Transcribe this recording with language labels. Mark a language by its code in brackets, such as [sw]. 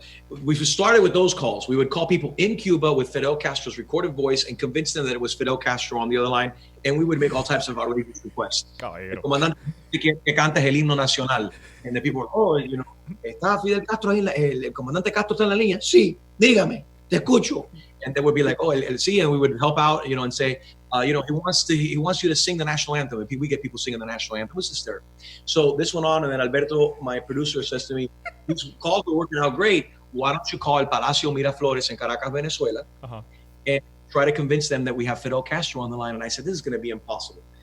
[en] We started with those calls. We would call people in Cuba with Fidel Castro's recorded voice and convince them that it was Fidel Castro on the other line, and we would make all types of outrageous requests. [es] El comandante que canta el himno nacional, [en] and the people were, [es] ¿está Fidel Castro ahí? El comandante Castro está en la línea? Sí, dígame, te escucho. [en] And they would be like, oh, [es] el sí, [en] and we would help out, and say, he wants you to sing the national anthem. And we get people singing the national anthem. It was hysterical. So this went on, and then Alberto, my producer, says to me, these calls were working out great. Why don't you call El Palacio Miraflores in Caracas, Venezuela, and try to convince them that we have Fidel Castro on the line? And I said, this is going to be impossible.